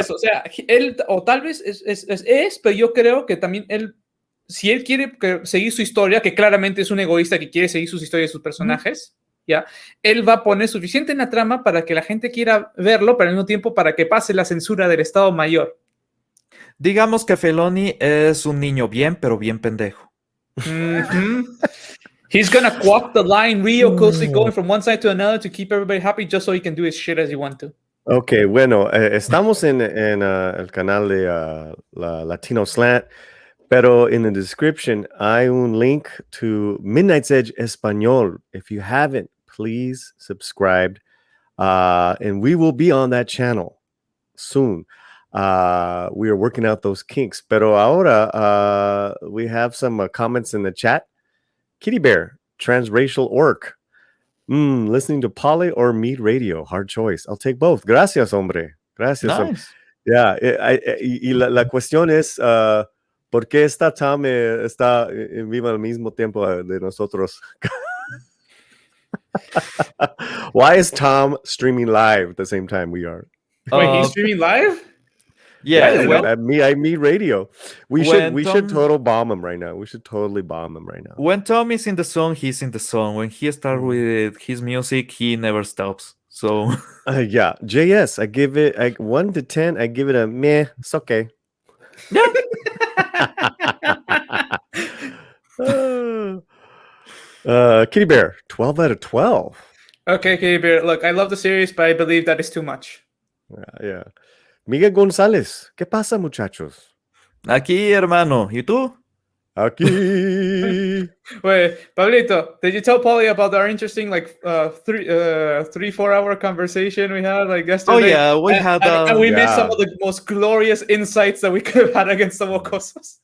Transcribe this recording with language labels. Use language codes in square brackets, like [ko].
[es] eso, o sea, él, o tal vez pero yo creo que también él, si él quiere seguir su historia, que claramente es un egoísta que quiere seguir sus historias de sus personajes, ¿ya? Él va a poner suficiente en la trama para que la gente quiera verlo, pero al mismo tiempo para que pase la censura del Estado Mayor. Digamos que Filoni es un niño bien, pero bien pendejo. [en] He's gonna walk the line real closely, going from one side to another to keep everybody happy, just so he can do his shit as he want to. [es] Ok, bueno, estamos en el canal de la Latino Slant, pero [en] in the description [es] hay un link to Midnight's Edge Espanol. [en] If you haven't, please subscribe, and we will be on that channel soon. We are working out those kinks. [es] Pero ahora [en] we have some comments in the chat. Kitty Bear, transracial orc. Listening to Poly or Mead Radio, hard choice. I'll take both. [es] Gracias, hombre. Gracias. [en] Nice. [es] Yeah, y la cuestión es, ¿por qué está Tom está en vivo al mismo tiempo de nosotros? [en] Why is Tom streaming live at the same time we are? Wait, he's streaming live? Yeah, Yes, when, at Mead Radio. We when should total bomb him right now. We should totally bomb him right now. when Tom is in the song, he's in the song. When he starts with his music, he never stops. So Yeah, JS, I give it 1 to 10. I give it a meh. It's okay. yeah. Kitty Bear, 12 out of 12. Okay, Bear. Look, I love the series, but I believe that is too much. Yeah. [es] Miguel González, ¿qué pasa, muchachos? Aquí, hermano. ¿Y tú? Aquí. [en] Wait, Pablito, did you tell Polly about our interesting 3-4 hour conversation we had like yesterday? Oh yeah, we had. And we missed some Yeah. of the most glorious insights that we could have had against the Wokosos.